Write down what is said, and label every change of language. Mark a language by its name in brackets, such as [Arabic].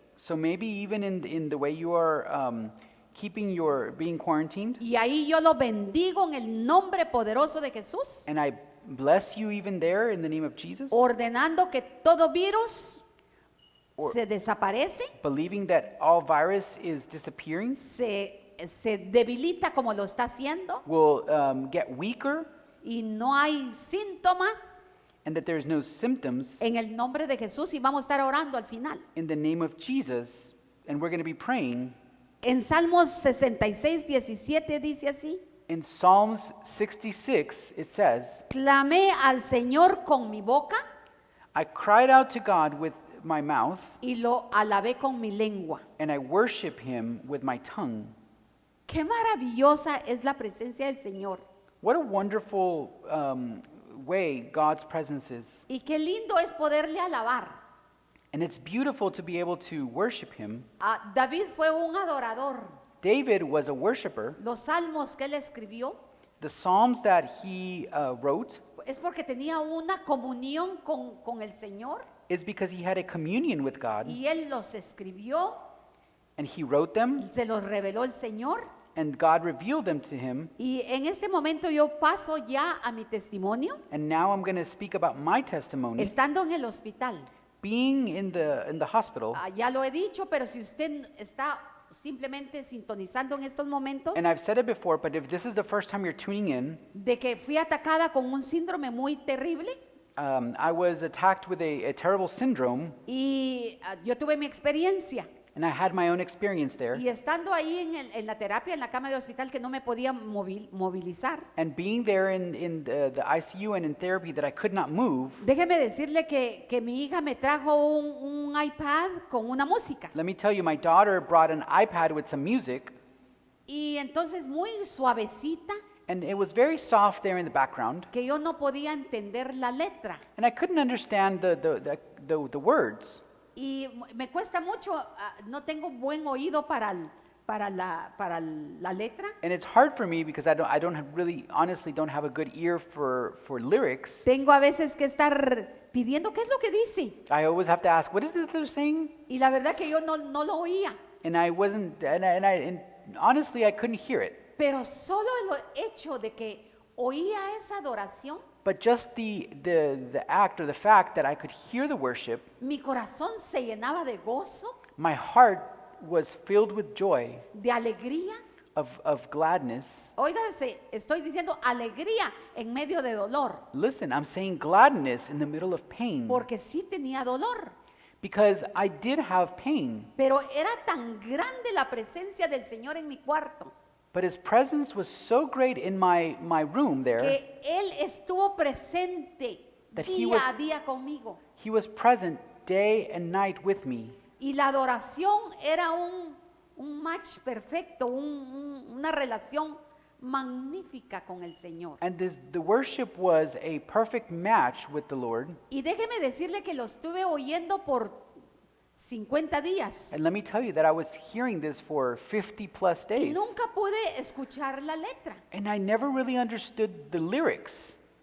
[English] So maybe even in the way you are being quarantined, [Spanish] y ahí yo lo bendigo en el nombre poderoso de Jesús, [English] and I bless you even there in the name of Jesus, [Spanish] ordenando que todo virus [English] Or- [Spanish] se desaparece, [English] believing that all virus is disappearing, [Spanish] se debilita como lo está haciendo, [English] will get weaker, [Spanish] y no hay síntomas, [English] and that there's no symptoms [Spanish] en el nombre de Jesús, y vamos a estar orando al final. [English] in the name of Jesus, and we're going to be praying. [Spanish] En Salmos 66, 17 dice así: [English] In Psalms 66, it says, [Spanish] clamé al Señor con mi boca [English] I cried out to God with my mouth, [Spanish] y lo alabé con mi lengua. [English] and I worship him with my tongue. [Spanish] Qué maravillosa es la presencia del Señor. [English] What a wonderful way God's presence is. [Spanish] Y qué lindo es poderle alabar. [English] And it's beautiful to be able to worship him. [Spanish] David fue un adorador. [English] David was a worshiper. [Spanish] Los salmos que él escribió [English] The Psalms that he wrote [Spanish] es porque tenía una comunión con el Señor, [English] is because he had a communion with God, [Spanish] y él los escribió, [English] and he wrote them, [Spanish] se los reveló el Señor. [English] and God revealed them to him. [Spanish] Y en este momento yo paso ya a mi testimonio, [English] And now I'm going to speak about my testimony. [Spanish] estando en el hospital. [English] Being in the hospital, [Spanish] Ya lo he dicho, pero si usted está simplemente sintonizando en estos momentos, [English] and I've said it before, but if this is the first time you're tuning in, [Spanish] de que fui atacada con un síndrome muy terrible, [English] I was attacked with a terrible syndrome, [Spanish] y yo tuve mi experiencia. [English] and I had my own experience there. [Spanish] Y estando ahí en la terapia, en la cama de hospital, que no me podía movilizar, [English] And being there in the ICU and in therapy that I could not move, [Spanish] déjeme decirle que mi hija me trajo un iPad con una música. [English] let me tell you, my daughter brought an iPad with some music, [Spanish] Y entonces muy suavecita, [English] and it was very soft there in the background, [Spanish] que yo no podía entender la letra. [English] and I couldn't understand the words. [Spanish] Y me cuesta mucho, no tengo buen oído para la letra. [English] And it's hard for me because I don't have really, honestly, don't have a good ear for lyrics. [Spanish] Tengo a veces que estar pidiendo qué es lo que dice. [English] I always have to ask, what is it they're saying? [Spanish] Y la verdad que yo no lo oía. [English] And I wasn't, and honestly, I couldn't hear it. [Spanish] Pero solo el hecho de que oía esa adoración, [English] But just the act or the fact that I could hear the worship, [Spanish] mi corazón se llenaba de gozo, [English] my heart was filled with joy, [Spanish] de alegría. [English] of gladness. [Spanish] Óigase, estoy diciendo alegría en medio de dolor, [English] Listen, I'm saying gladness in the middle of pain [Spanish] porque sí tenía dolor. [English] because I did have pain, [Spanish] Pero era tan grande la presencia del Señor en mi cuarto, [English] but His presence was so great in my room there. [Spanish] que Él estuvo presente [English] That he [Spanish] día a [English] was- [Spanish] día conmigo. [English] He was present day and night with me. [Spanish] Y la adoración era un match perfecto, una relación magnífica con el Señor. [English] And the worship was a perfect match with the Lord. [Spanish] Y déjeme decirle que lo estuve oyendo por 50 días. [English] And let me tell you that I was hearing this for 50 plus [Spanish] Y [English] days. [Spanish] nunca pude escuchar la letra. [English] And I never really understood the lyrics.